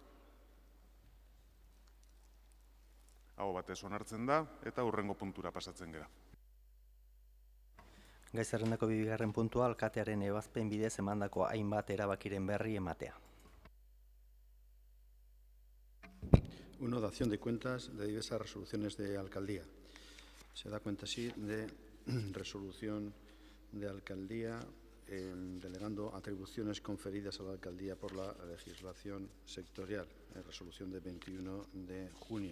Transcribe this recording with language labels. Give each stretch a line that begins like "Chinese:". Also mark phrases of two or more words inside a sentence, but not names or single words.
Basque: Aho batez onartzen da eta hurrengo puntura pasatzen gera. Gai zerrendako 2. puntua alkatearen ebazpen bidez emandako hainbat erabakiren berri ematea. 1.
Spanish: Dación de cuentas de diversas resoluciones de alcaldía. Se da cuenta así de resolución de alcaldía delegando atribuciones conferidas a la alcaldía por la legislación sectorial, resolución de 21 de junio.